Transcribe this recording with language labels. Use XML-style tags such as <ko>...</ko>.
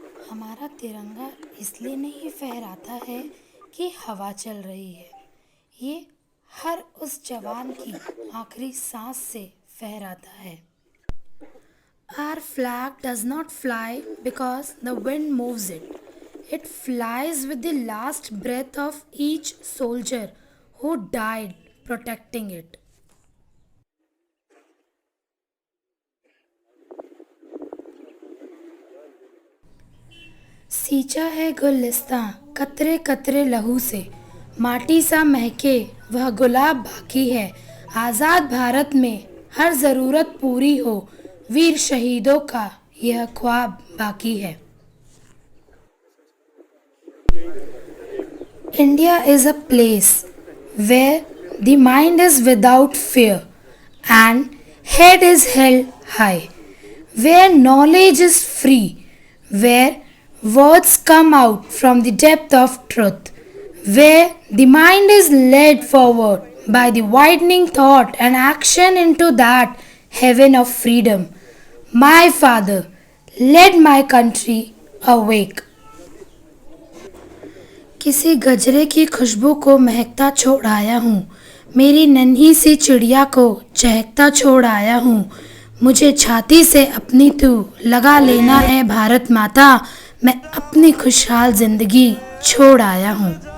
<hi>हमारा तिरंगा इसलिए नहीं फहराता है कि हवा चल रही है, ये हर उस जवान की आखिरी सांस से फहराता है।</hi> <en>Our flag does not fly because the wind moves it. It flies with the last breath of each soldier who died protecting it.</en> <hi>सींचा है गुलिस्तां कतरे कतरे लहू से, माटी सा महके वह गुलाब बाकी है। आज़ाद भारत में हर ज़रूरत पूरी हो, वीर शहीदों का यह ख्वाब बाकी है।</hi> <en>India is a place where the mind is without fear and head is held high, where knowledge is free, where words come out from the depth of truth, where the mind is led forward by the widening thought and action into that heaven of freedom. My father led my country awake.</en> <hi>किसी गजरे की खुशबू को महकता छोड़ आया हूँ, मेरी नन्ही सी चिड़िया को चहकता छोड़ आया हूँ। मुझे छाती से अपनी तू लगा लेना है भारत माता, मैं अपनी खुशहाल जिंदगी छोड़ आया हूँ।</hi>